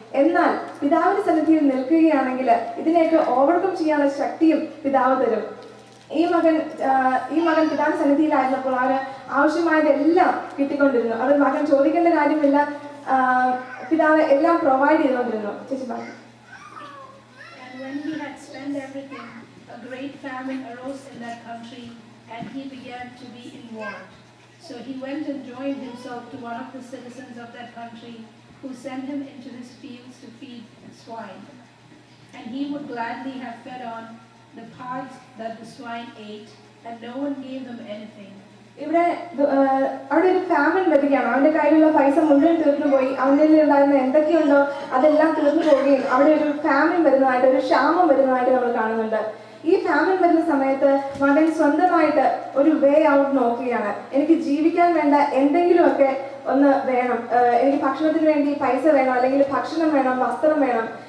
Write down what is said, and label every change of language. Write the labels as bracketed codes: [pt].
[ml] എന്നാൽ പിതാവിന്റെ സന്നിധിയിൽ നിൽക്കുകയാണെങ്കിൽ ഇതിനെയൊക്കെ ഓവർകം ചെയ്യാനുള്ള ശക്തിയും പിതാവ് തരും. ഈ മകൻ പിതാവിന്റെ സന്നിധിയിലായിരുന്നപ്പോൾ അവന് ആവശ്യമായതെല്ലാം കിട്ടിക്കൊണ്ടിരുന്നു. അത് മകൻ ചോദിക്കേണ്ട കാര്യമില്ല, പിതാവ് എല്ലാം പ്രൊവൈഡ് ചെയ്തുകൊണ്ടിരുന്നു. ചേച്ചി പറഞ്ഞു. [en] When he had spent everything, a great famine arose in that country, and he began to be in want. So he went and joined himself to one of the citizens of that country, who sent him into his fields to feed swine. And he would gladly have fed on the parts that the swine ate, and no one gave him anything. [ml] ഇവിടെ അവിടെ ഒരു famine വരികയാണ്. അവന്റെ കയ്യിലുള്ള പൈസ മുഴുവൻ തീർന്നു പോയി. അവൻ്റെ ഉണ്ടായിരുന്ന എന്തൊക്കെയുണ്ടോ അതെല്ലാം തീർന്നു പോവുകയും അവിടെ ഒരു ഫാമിൻ വരുന്നതായിട്ട്, ഒരു ക്ഷാമം വരുന്നതായിട്ട് നമ്മൾ കാണുന്നുണ്ട്. ഈ ഫാമിൻ വരുന്ന സമയത്ത് മകൻ സ്വന്തമായിട്ട് ഒരു വേ ഔട്ട് നോക്കുകയാണ്. എനിക്ക് ജീവിക്കാൻ വേണ്ട എന്തെങ്കിലുമൊക്കെ ഒന്ന് വേണം, എനിക്ക് ഭക്ഷണത്തിന് വേണ്ടി പൈസ വേണം, അല്ലെങ്കിൽ ഭക്ഷണം വേണം, വസ്ത്രം വേണം.